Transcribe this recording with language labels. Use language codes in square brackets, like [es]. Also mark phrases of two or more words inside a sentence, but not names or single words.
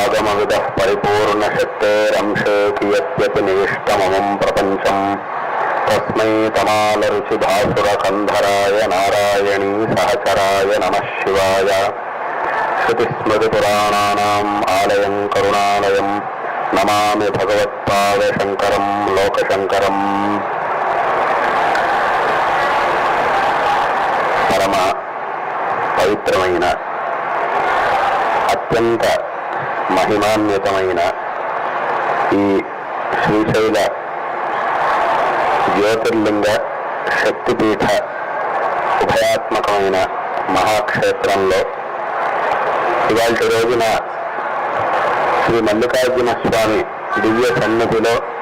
[sa] सर्वतोमुपैश्वर्यमविदः परिपूर्णशक्तेरंशे कियत्यपि निविष्टममं प्रपञ्चम् तस्मै तमालरुचिभासुरकन्धराय नारायणी सहचराय नमः शिवाय। श्रुतिस्मृतिपुराणानाम् आलयं करुणालयं नमामि भगवत्पादशङ्करं लोकशङ्करम्। [te] పరమ పవిత్రమైన అత్యంత మహిమాన్వితమైన ఈ శ్రీశైల జ్యోతిర్లింగ శక్తిపీఠ ఉభయాత్మకమైన మహాక్షేత్రంలో ఇవాళ రోజున శ్రీ మల్లికార్జున స్వామి దివ్య సన్నిధిలో